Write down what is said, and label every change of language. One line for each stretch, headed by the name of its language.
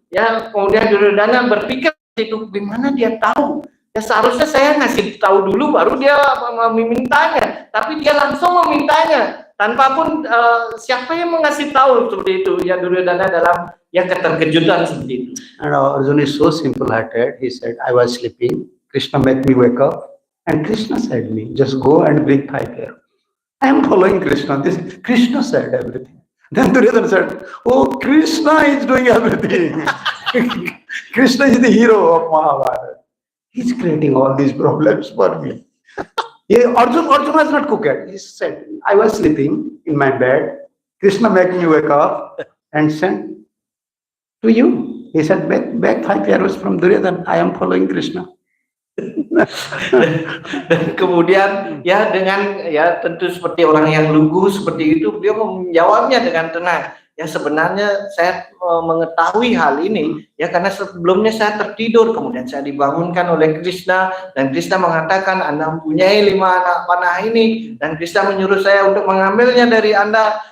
Indonesian: Ya kemudian Duryodhana berpikir itu gimana dia tahu? Ya seharusnya saya ngasih tahu dulu baru dia memintanya. Tapi dia langsung memintanya tanpa pun siapa yang mengasih tahu seperti itu. Ya Duryodhana dalam ya keterkejutan seperti itu.
English: And Arjuna is so simple-hearted. He said, I was sleeping. Krishna made me wake up. And Krishna said me, just go and bring 5 arrows. I am following Krishna. Krishna said everything. Then Duryodhana said, oh, Krishna is doing everything. Krishna is the hero of Mahabharata. He's creating all these problems for me. Yeah, Arjuna was not cooked. He said, I was sleeping in my bed. Krishna made me wake up and sent to you. He said, back 5 arrows from Duryodhana. I am following Krishna.
Indonesian: Dan kemudian ya dengan ya tentu seperti orang yang lugu seperti itu, dia menjawabnya dengan tenang. Ya sebenarnya saya mengetahui hal ini ya karena sebelumnya saya tertidur, kemudian saya dibangunkan oleh Krishna dan Krishna mengatakan Anda mempunyai 5 anak panah ini dan Krishna menyuruh saya untuk mengambilnya dari Anda.